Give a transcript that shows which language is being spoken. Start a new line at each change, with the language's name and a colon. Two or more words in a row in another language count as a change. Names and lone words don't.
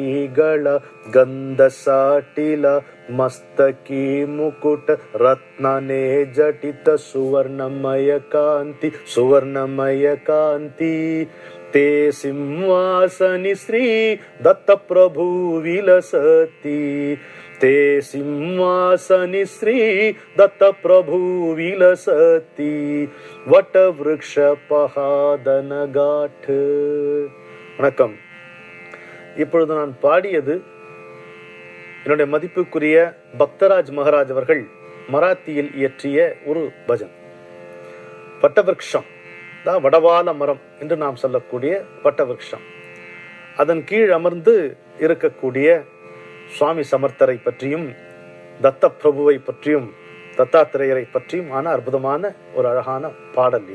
Marathi: गळा, गंध साटिला मस्तकी मुकुट, रत्नाने जटित सुवर्णमय कांती, सुवर्णमय कांती, ते सिंहासनी श्री दत्त प्रभु विलसती, ते सिंहासनी श्री दत्त प्रभु विलसती, वटवृक्ष पहादन गाठ.
Tamil: வணக்கம். இப்பொழுது நான் பாடியது என்னுடைய மதிப்புக்குரிய பக்தராஜ் மகாராஜ் அவர்கள் மராத்தியில் இயற்றிய ஒரு பஜன். வட்டவிருக்ஷம் தான் வடவால மரம் என்று நாம் சொல்லக்கூடிய வட்டவிருக்ஷம், அதன் கீழ் அமர்ந்து இருக்கக்கூடிய சுவாமி சமர்த்தரை பற்றியும் தத்த பிரபுவை பற்றியும் தத்தாத்திரேயரை பற்றியும் ஆன அற்புதமான ஒரு அழகான பாடல் இது.